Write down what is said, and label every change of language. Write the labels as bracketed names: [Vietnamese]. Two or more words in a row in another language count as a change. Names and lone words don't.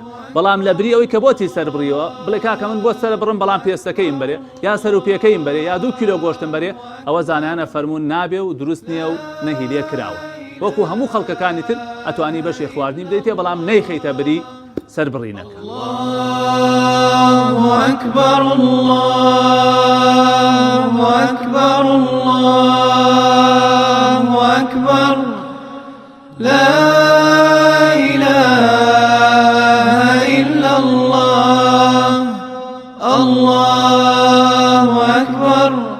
[Central Kurdish] بەڵام لە بری ئەوەی کە بۆتی سەربڕیەوە بڵێ کاکە من بۆ سەربڕم بەڵام پێستەکەیم بەرێ یا سەروپێکەیم بەرێ یا 2 کیلۆ گۆشتم بەرێ ئەوە زانایانە فەرموون نابێ و دروست نییە و نەهی لێ کراوە. وەکو هەموو خەڵکەکانی تر ئەتوانی بەشی خواردنی بدەیتێ بەڵام نەیخەیتە بری سەربڕینەکە. [Arabic] الله أكبر الله أكبر الله أكبر لا إله إلا الله الله أكبر